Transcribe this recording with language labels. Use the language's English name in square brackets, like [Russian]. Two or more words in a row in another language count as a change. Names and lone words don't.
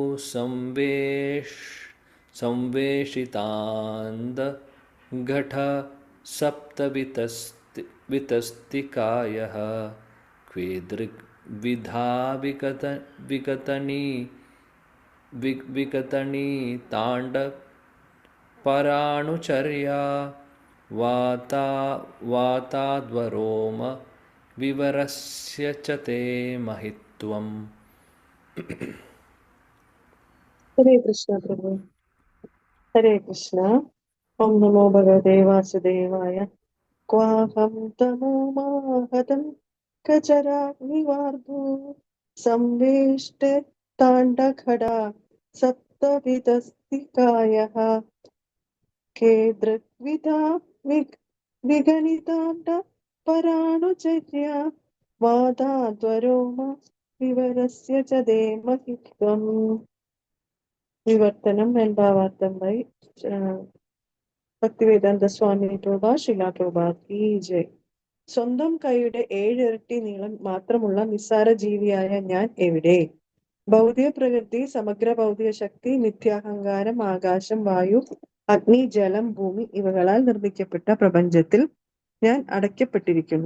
[Sanskrit] സംവേഷിതാന്ത ഘട സപ്തവിതസ്തികായഃ ക്വേദൃഗ് വിധാ വികതണീ താണ്ഡ പരാണുചര്യാ വാതാദ്വരോമ വിവരസ്യ ച തേ മഹിത്വം. ഹരേ കൃഷ്ണ പ്രഭു. ഹരേ കൃഷ്ണ. ഓം നമോ ഭഗവതേ വാസുദേവായ. ക്വാഹം തമോ മാഹതം കചരാഗ്നിവാർഭൂ संवेष्टिताण्डघटा सप्तविधस्तिकायः के दृग्विधा विगणिताण्ड पराणुचर्या वादाध्वरोम विवरस्य च देमहित्वम्. [Malayalam] വിവർത്തനം and ഭാവാർത്ഥം by ഭക്തിവേദാന്ത സ്വാമി പ്രഭ ശിലാ പ്രഭാത് [Hindi] की जय. [Malayalam] സ്വന്തം കൈയുടെ 7 ഇരട്ടി നീളം മാത്രമുള്ള നിസ്സാര ജീവിയായ ഞാൻ എവിടെ? ഭൗതിക പ്രകൃതി, സമഗ്ര ഭൗതിക ശക്തി, മിഥ്യാഹങ്കാരം, ആകാശം, വായു, അഗ്നി, ജലം, ഭൂമി ഇവകളാൽ നിർമ്മിക്കപ്പെട്ട പ്രപഞ്ചത്തിൽ ഞാൻ അടയ്ക്കപ്പെട്ടിരിക്കുന്നു.